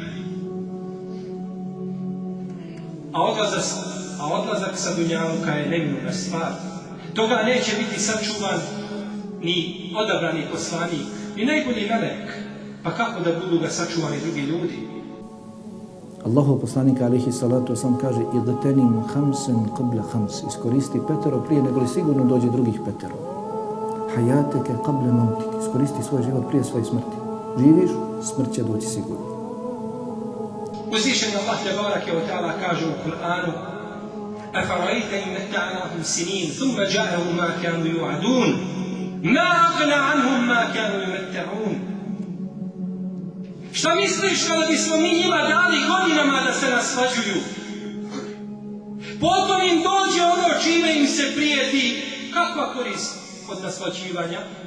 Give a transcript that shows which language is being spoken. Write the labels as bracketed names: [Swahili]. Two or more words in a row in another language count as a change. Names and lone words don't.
[Bosnian] A odlazak sa dunjaluka je neminovna stvar. Toga neće biti sačuvan ni odabrani poslanik, ni najbolji melek. Pa kako da budu ga sačuvani drugi ljudi? Allahov poslanik [Arabic] عليه الصلاة والسلام [Bosnian] kaže: [Arabic] اغتنم خمسا قبل خمس, [Bosnian] iskoristi petero prije nego li sigurno dođe drugih petero. [Arabic] حياتك قبل موتك, [Bosnian] iskoristi svoj život prije svoje smrti. Živiš, smrt će doći sigurno. Uzvišeni Allah [Arabic] تبارك وتعالى [Bosnian] kaže u Kur'anu: [Arabic] أفرأيت إن متعناهم سنين ثم جاءهم ما كانوا يوعدون ما أغنى عنهم ما كانوا يمتعون. [Bosnian] Šta misliš kada bismo mi njima dali godinama da se naslađuju? Potom im dođe ono čime im se prijeti. Kakva korist od naslađivanja?